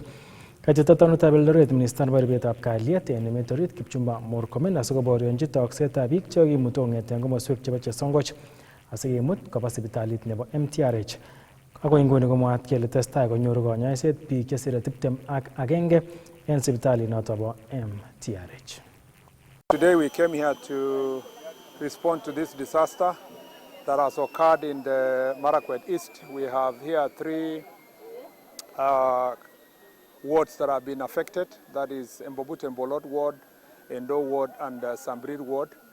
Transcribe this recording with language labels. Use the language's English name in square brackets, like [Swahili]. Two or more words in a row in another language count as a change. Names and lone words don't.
[Kalenjin] Kachutatonutab Eldoret minister nebo ribetab kalyet en emet orit Kipchumba Murkomen asikoborionji toksetab biik chekokimutu kong'eten komoswek chebo Chesongoch asikemut koba sipitalit nebo MTRH. Akoi nguni komwaat kele testai konyoru konyoiset biik chesire 21 en sipitalit noto bo MTRH. [English] Today we came here to respond to this disaster that has occurred in the Marakwet East. We have here 3 wards that have been affected. That is Mbobut and Bolot ward, Endo ward, and Sambrir ward.